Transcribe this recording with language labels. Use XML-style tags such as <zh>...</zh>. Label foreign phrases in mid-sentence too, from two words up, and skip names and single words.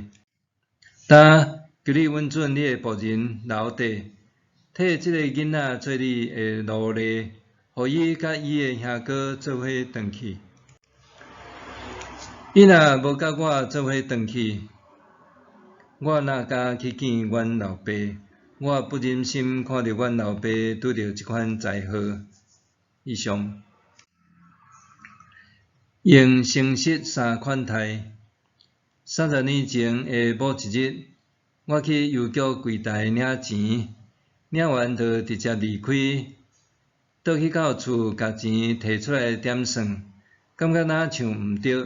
<nan>但求你允准你的仆人留地，替即个囡仔做你的奴隶，互伊甲伊的兄哥做伙转去。伊若无甲我做伙转去，我哪敢去见阮老爸？我不忍心看到阮老爸拄着即款灾祸。以上，用诚实3款待。30年前的某一日，我去邮局柜台领钱，领完就直接离开，倒去到厝，甲钱摕出来点算，感觉若像毋对。</nan>